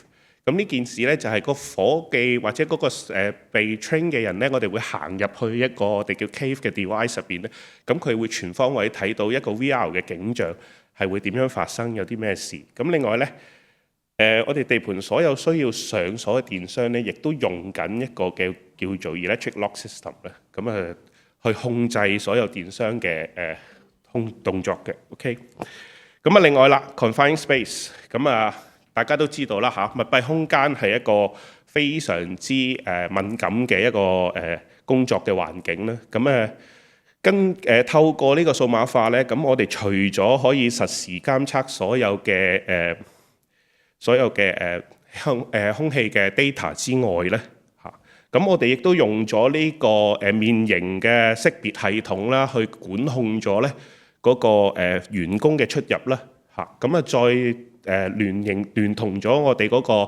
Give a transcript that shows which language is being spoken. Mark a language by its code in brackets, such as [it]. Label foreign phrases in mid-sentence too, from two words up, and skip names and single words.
[yue] 咁呢件事咧就係個夥計或者嗰個被 train 嘅人咧，我哋會行入去一個我哋叫 cave 嘅 device 入邊咧，咁佢會全方位睇到一個 VR 嘅景象。係會點樣發生？有啲咩事？咁另外咧，我哋地盤所有需要上鎖嘅電箱咧，亦都用緊一個嘅叫做 [en] electric lock system [yue] 咧，咁去控制所有電箱嘅動作嘅。OK， 咁另外啦 [en] confined space， [yue] 咁大家都知道啦嚇，密閉空間係一個非常之敏感嘅一個工作嘅環境啦。咁透過呢個數碼化咧，咁我哋除咗可以實時監測所有嘅空氣嘅 data 之外咧，咁我哋亦都用咗呢個面型嘅識別系統啦，去管控咗咧嗰個員工嘅出入啦，再聯同咗我哋嗰